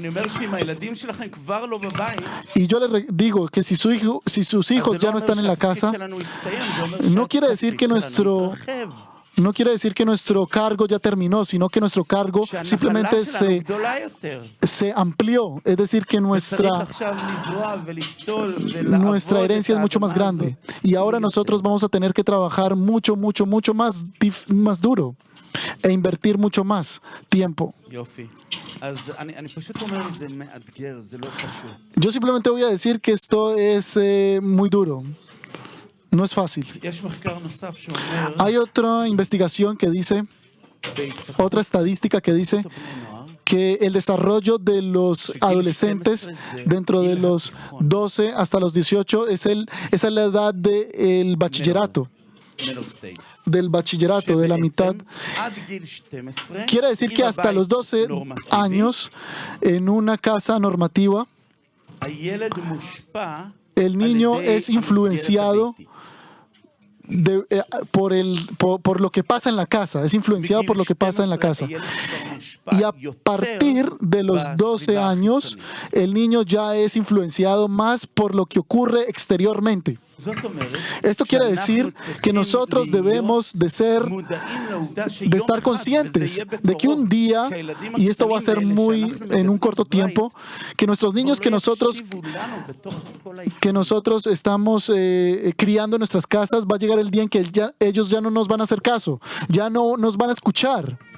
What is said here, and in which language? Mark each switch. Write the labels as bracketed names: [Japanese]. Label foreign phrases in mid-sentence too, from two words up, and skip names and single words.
[Spanish] Y yo les digo que si sus hijos ya no están en la casa, no quiere decir que nuestro cargo ya terminó, sino que nuestro cargo simplemente se amplió. Es decir, que nuestra herencia es mucho más grande. Y ahora nosotros vamos a tener que trabajar mucho más duro. e invertir mucho más tiempo. [Hebrew] יופי. אז אני פשוט אומר, זה מאתגר, זה לא פשוט. [Spanish] Yo simplemente voy a decir que esto es muy duro. No es fácil. [Hebrew] יש מחקר נוסף שאומר, [Spanish] Hay otra investigación que dice, otra estadística que dice [Hebrew] בני נוער, [Spanish] que el desarrollo de los adolescentes dentro de los 12 hasta los 18 esa es la edad del bachillerato, [English] middle stage. [Spanish] del bachillerato, de la mitad. [Hebrew] עד גיל 12, [Spanish] Quiere decir que hasta los 12 años, en una casa normativa, [Hebrew] הילד מושפע [Spanish] el niño [Hebrew] על ידי [Spanish] es influenciado [Hebrew] המסגרת הביתית. [Spanish] por lo que pasa en la casa, es influenciado por lo que pasa en la casa. Y a partir de los 12 años, el niño ya es influenciado más por lo que ocurre exteriormente. Esto quiere decir que nosotros debemos de estar conscientes de que un día, y esto va a ser muy en un corto tiempo, que nuestros niños que nosotros estamos criando en nuestras casas, va a llegar el día en que ellos ya no nos van a hacer caso, ya no nos van a escuchar.